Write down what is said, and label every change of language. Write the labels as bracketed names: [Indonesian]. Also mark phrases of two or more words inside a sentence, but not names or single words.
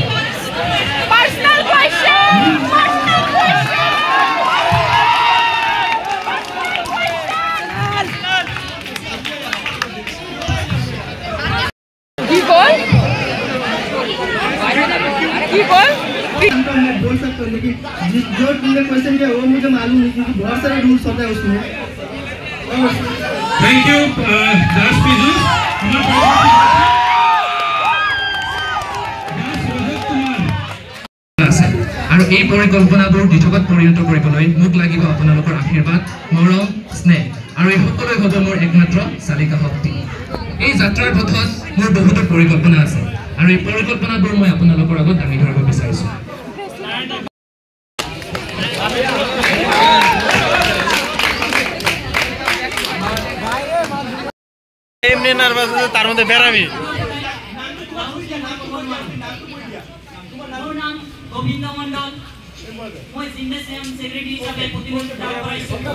[English] personal question [Bangla] কি বল [Hindi] मैं बोल सकता हूँ लेकिन जो तुमने क्वेश्चन किया वो मुझे मालूम नहीं क्योंकि बहुत सारे रूल्स होते हैं उसमें [English] thank you दास पीयूष [Assamese] আৰু এই পৰিকল্পনাবোৰ দিঠকত পৰিণত কৰিবলৈ মোক লাগিব আপোনালোকৰ আশীৰ্বাদ মৰম স্নেহ আৰু এই সকলোৱে হ'ব মোৰ একমাত্ৰ চালিকা শক্তি এই যাত্ৰাৰ পথত মোৰ বহুতো পৰিকল্পনা আছে আৰু এই পৰিকল্পনাবোৰ মই আপোনালোকৰ আগত দাঙি ধৰিব বিচাৰিছোঁ [Bangla] এমনি নার্ভাস আছে তার মধ্যে বেরামি গোবিন্দ মণ্ডল মই [English] gymnasium secretary [Bangla] হিসাবে প্রতিবছর কাজ করাইছি